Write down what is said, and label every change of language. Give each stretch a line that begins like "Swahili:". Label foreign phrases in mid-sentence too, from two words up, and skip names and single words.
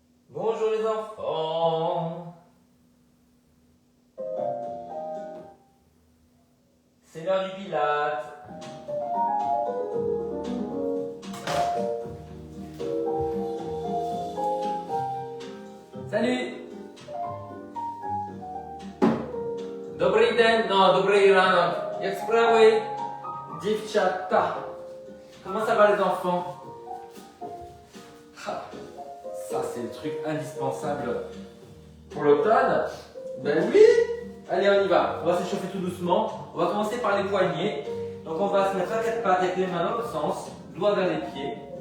French: Bonjour les enfants. C'est l'heure du Pilate. Salut.
Polish: Dobry den, non, dobry rano. Jak sprawy? Dziewczata.
French: Comment ça va les enfants? Ah, ça c'est le truc indispensable pour l'automne. Ben oui. Allez, on y va. On va s'échauffer tout doucement. On va commencer par les poignets. Donc on va se mettre à quatre pattes avec les mains dans l'autre sens, doigts vers les pieds.